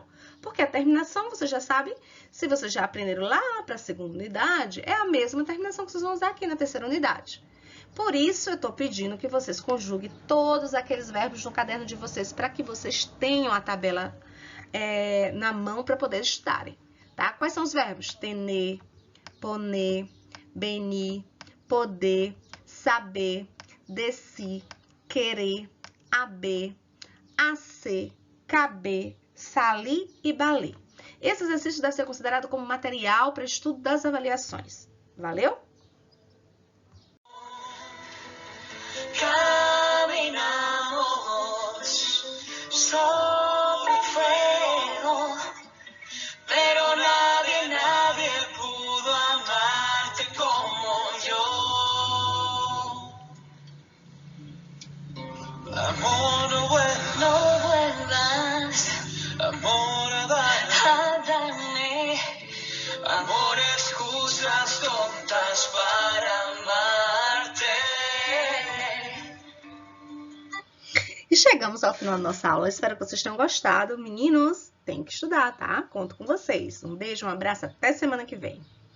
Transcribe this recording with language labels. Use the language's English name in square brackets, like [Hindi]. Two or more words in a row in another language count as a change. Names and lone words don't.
[Portuguese] Porque a terminação, vocês já sabem, se vocês já aprenderam lá para a segunda unidade, é a mesma terminação que vocês vão usar aqui na terceira unidade. Por isso, eu estou pedindo que vocês conjuguem todos aqueles verbos no caderno de vocês para que vocês tenham a tabela na mão para poder estudarem. Tá? Quais são os verbos? [Spanish] Tener, poner, venir, poder, saber, decir, querer, haber, hacer, caber, salir e valer. [Portuguese] Esse exercício deve ser considerado como material para estudo das avaliações. Valeu? [Spanish] Caminamos sobre fuego, pero nadie pudo amarte como yo. Amor, no vuelvas, amor, dame, amor, excusas tontas para amarte. [Portuguese] E chegamos ao final da nossa aula. Espero que vocês tenham gostado. Meninos, tem que estudar, tá? Conto com vocês. Um beijo, um abraço. Até semana que vem.